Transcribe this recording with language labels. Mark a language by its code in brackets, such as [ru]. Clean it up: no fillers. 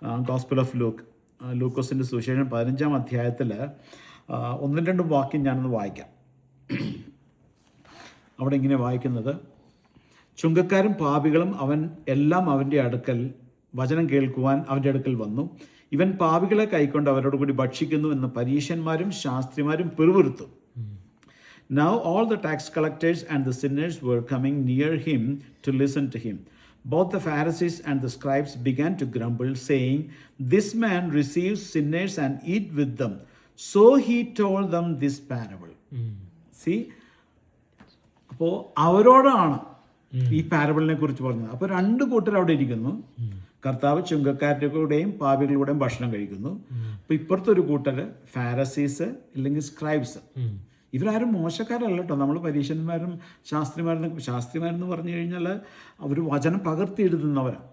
[ml] Gospel of ലൂക്കോസിൻ്റെ സുവിശേഷം 15-ാം അധ്യായത്തിൽ 1-2 വാക്യം ഞാനൊന്ന് വായിക്കാം. അവിടെ ഇങ്ങനെ വായിക്കുന്നത്: ചുങ്കക്കാരും പാപികളും എല്ലാം അവൻ്റെ അടുക്കൽ വചനം കേൾക്കുവാൻ അവൻ്റെ അടുക്കൽ വന്നു. ഇവൻ പാപികളെ കൈക്കൊണ്ട് അവരോട് കൂടി ഭക്ഷിക്കുന്നു എന്ന് പരീശന്മാരും ശാസ്ത്രിമാരും പിറുപിറുത്തു. [en] Now all the tax collectors and the sinners were coming near him to listen to him. Both the Pharisees and the scribes began to grumble, saying, "This man receives sinners and eat with them." So he told them this parable. [ml] See, അപ്പോൾ അവരോടാണ് ഈ പാരബിളിനെ കുറിച്ച് പറഞ്ഞത്. അപ്പോൾ 2 കൂട്ടർ അവിടെ ഇരിക്കുന്നു. കർത്താവ് ചുങ്കക്കാരുടെ കൂടെയും പാപികളുടെയും ഭക്ഷണം കഴിക്കുന്നു. അപ്പോൾ ഇപ്പുറത്തൊരു കൂട്ടർ ഫാരസീസ് അല്ലെങ്കിൽ സ്ക്രൈബ്സ്. ഇവരാരും മോശക്കാരല്ല കേട്ടോ. നമ്മൾ പരീശന്മാരും ശാസ്ത്രിമാരെന്ന് പറഞ്ഞു കഴിഞ്ഞാൽ അവർ വചനം പകർത്തി എഴുതുന്നവരാണ്.